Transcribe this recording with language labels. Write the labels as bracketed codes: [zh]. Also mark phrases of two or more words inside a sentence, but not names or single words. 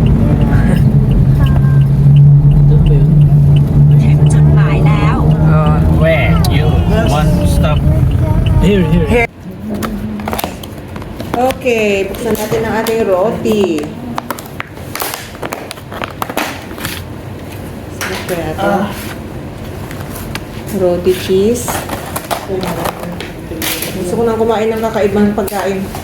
[tl] Ito ba yun? [th] ถึงจุดหมายแล้ว [tl] Oh. [en] Where? You want to stop? Here. [tl] Okay, buksan natin ang ating roti. Sarap kaya ito. [en] Roti cheese. [tl] Gusto ko nang kumain ng kakaibang pagkain.